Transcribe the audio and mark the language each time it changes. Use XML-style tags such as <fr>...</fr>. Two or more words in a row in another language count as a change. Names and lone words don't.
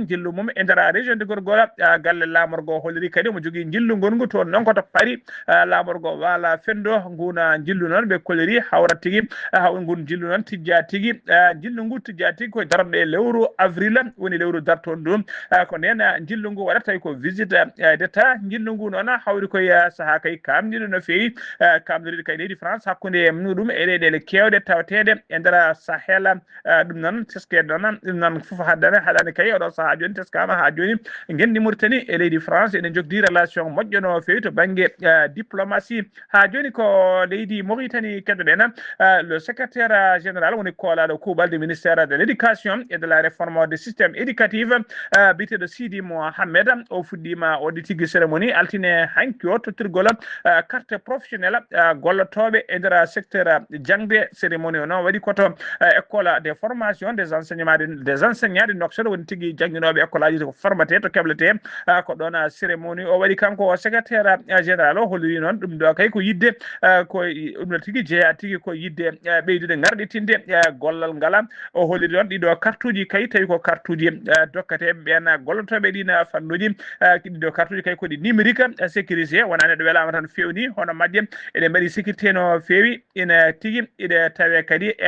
<ff>jillu mum e nder</ff> <fr>région de Gorgol</fr> <ff>galle lamorgo holliri kadi omo jogui jillu gongu toon noon koto paari lamorgo wala fendo nguna jillu noon ɓe koleri hawra tigui ngun jillu noon tijja tigui jillu ngu tijja tigui koye darde lewru avril woni lewru dartoon ɗum ko nden jillu ngu waɗata tawi ko</ff> <fr>visite d'état</fr> <ff>jillu ngu noon hawri koye saaha kay kamɗiɗo no fewi kamɗoriɗo kay leydi France hakkude muɗum e leyɗele kewɗe tawateɗe e nder Sahel ɗum noon teske noon ɗum noon foof haɗani kay oɗo saaha joni teskama ha joni gendi Mauritanie e leydi France ene jogdi relation moƴƴo no fewi to banggue diplomatie ha joni ko leydi Mauritanie keɗoɗen</ff> <fr>le secrétaire général</fr> <ff>woni koolaɗo kuuɓal</ff> <fr>du ministère de l'éducation et de la réforme des systèmes éducatifs</fr> <ff>biteɗo Sidi Mohamed o fuɗɗima waɗi tigui cérémonie altine hanki o tottirgol</ff> <fr>carte professionnel</fr> <ff>gollotoɓe e nder secteur jangde cérémonie o noon waɗi koto</ff> <fr>école des formations des enseignants de Nouakchott</fr> <ff>woni tigui jangguinoɓe école aji ko formaté to keblete ko ɗon cérémonie o waɗi kanko</ff> <fr>secrétaire général</fr> <ff>o holliri noon ɗum ɗo kay ko yidde ko ɗum tigui jeeya tigui ko yidde ɓeydude garɗitinde gollal ngala o holliri noon ɗiɗo carte uji kay tawi ko carte uji dokkateɓe ɓen gollotoɓe ɗin fannuji ɗiɗo carte uji kay koɗi</ff> <fr>numérique sécurisé</fr> <ff>wona neɗɗo welama tan fewni hono majje eɗen mbaɗi sécurité no fewi ina tigui iɗe tawe kadi e</ff>